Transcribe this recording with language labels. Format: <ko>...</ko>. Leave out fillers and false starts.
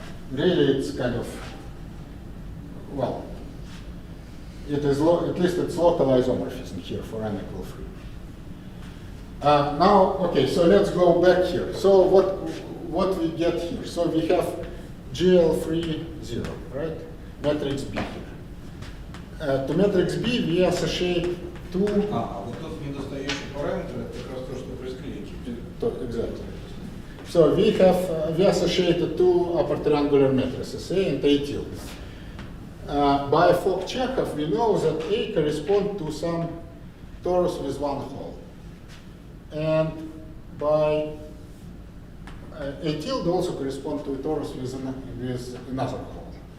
<en>Really, it's kind of, well, it is at least it's local isomorphism here for n equal 3. Now, okay, so let's go back here. So what we get here. So we have GL3 0, right? Matrix B here. To matrix B we associate two.</en> <ru>Вот тот недостающий параметр это как раз то, что при склейке.</ru> <en>Exactly. So we associated two upper triangular matrices, A and A tilde. By Fock-Chekhov, we know that A corresponds to some torus with one hole. And by A tilde also corresponds to a torus with another hole.</en>